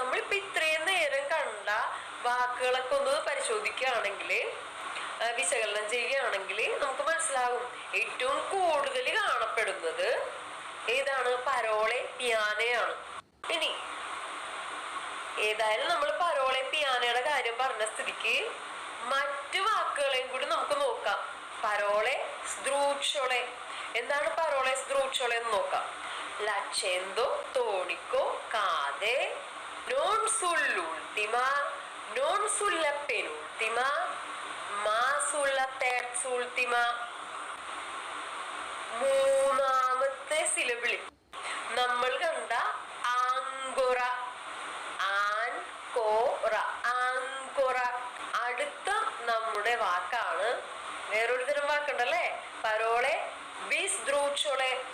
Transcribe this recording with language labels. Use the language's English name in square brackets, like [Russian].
[Malayalam] നമ്മളിപ്പോ ഇത്രയും നേരം കണ്ട വാക്കുകളൊക്കെ ഒന്ന് പരിശോധിക്കുകയാണെങ്കിൽ, വിശകലനം ചെയ്യുകയാണെങ്കിൽ നമുക്ക് മനസ്സിലാകും ഏറ്റവും കൂടുതൽ കാണപ്പെടുന്നത് ഏതാണ്? പരോളെ പിയാനയാണ്. ഇനി ഏതായാലും നമ്മൾ പരോളെ പിയാനയുടെ കാര്യം പറഞ്ഞ സ്ഥിതിക്ക് മറ്റു വാക്കുകളെയും കൂടി നമുക്ക് നോക്കാം. പരോളെ സ്ദ്രൂക്ഷോളെ. എന്താണ് പരോളെ സ്ദ്രൂക്ഷോളെ എന്ന് നോക്കാം. [Italian] l'accento tonico cade non sull'ultima, non sulla penultima, ma sulla terzultima. [Malayalam] മൂന്നാമത്തെ സിലബിളിൽ നമ്മൾ കണ്ട ആങ്കോറ, ആൻകോറ, ആങ്കോറ. അടുത്ത നമ്മുടെ വാക്കാണ്, വേറൊരു തരം വാക്കുണ്ടല്ലേ, പരോളെ ബിസ്ദ്രൂക്ഷോളെ.